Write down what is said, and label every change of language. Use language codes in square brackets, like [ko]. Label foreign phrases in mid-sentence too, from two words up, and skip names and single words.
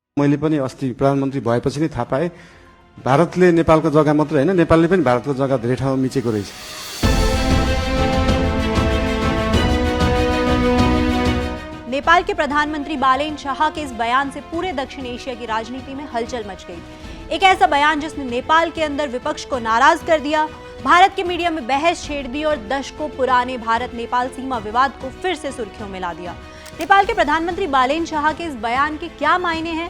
[ne] मैले पनि अस्ति प्रधानमन्त्री भएपछि नै थाहा पाएँ भारतले नेपालको जग्गा मात्र हैन नेपालले पनि भारतको जग्गा धेरै ठाउँमा मिचेको रहेछ। [hi] नेपाल के प्रधानमंत्री बालेन शाह के इस बयान से पूरे दक्षिण एशिया की राजनीति में हलचल मच गई। एक ऐसा बयान जिसने नेपाल के अंदर विपक्ष को नाराज कर दिया, भारत के मीडिया में बहस छेड़ दी और दशकों पुराने भारत नेपाल सीमा विवाद को फिर से सुर्खियों में ला दिया। नेपाल के प्रधानमंत्री बालेन शाह के इस बयान के क्या मायने हैं?